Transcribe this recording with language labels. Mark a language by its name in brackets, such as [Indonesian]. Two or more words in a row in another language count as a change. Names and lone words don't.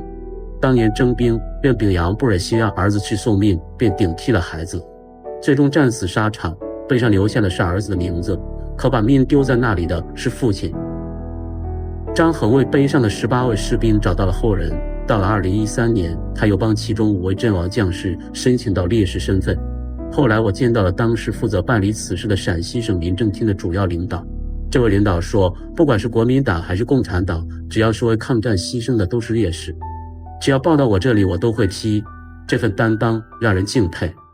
[Chinese] 當年徵兵，任秉陽不忍心讓兒子去送命，便頂替了孩子，最終戰死沙場。碑上留下的是兒子的名字，可把命丟在那裡的是父親。張衡為碑上的18位士兵找到了後人，到了2013年，他又幫其中5位陣亡將士申請到烈士身份。後來我見到了當時負責辦理此事的陝西省民政廳的主要領導，這位領導說，不管是國民黨還是共產黨，只要是為抗戰犧牲的都是烈士，只要報到我這裡我都會批，這份擔當讓人敬佩。